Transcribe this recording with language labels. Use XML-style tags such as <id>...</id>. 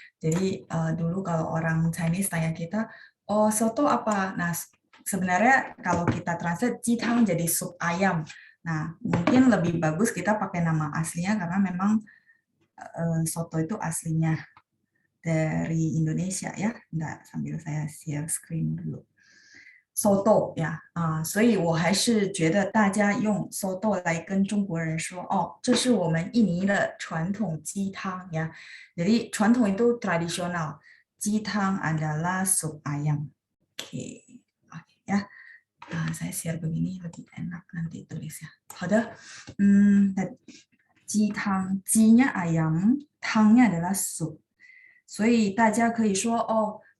<id>Jadi dulu kalau orang Chinese tanya kita, oh soto apa? Nah sebenarnya kalau kita translate jitang jadi sup ayam. Nah mungkin lebih bagus kita pakai nama aslinya karena memang soto itu aslinya dari Indonesia ya. Nggak, sambil saya share screen dulu.</id> <zh>soto 呀所以我还是觉得大家用 soto 来跟中国人说，哦，这是我们印尼的传统鸡汤呀。</zh> <id>Jadi传统 itu tradisional. 鸡汤 adalah sup ayam. Oke, ya. Saya share begini lebih enak nanti tulis ya.</id> <zh>好的，鸡汤，</zh> <id>鸡nya ayam, 汤nya adalah sup.</id> <zh>所以大家可以说哦。</zh>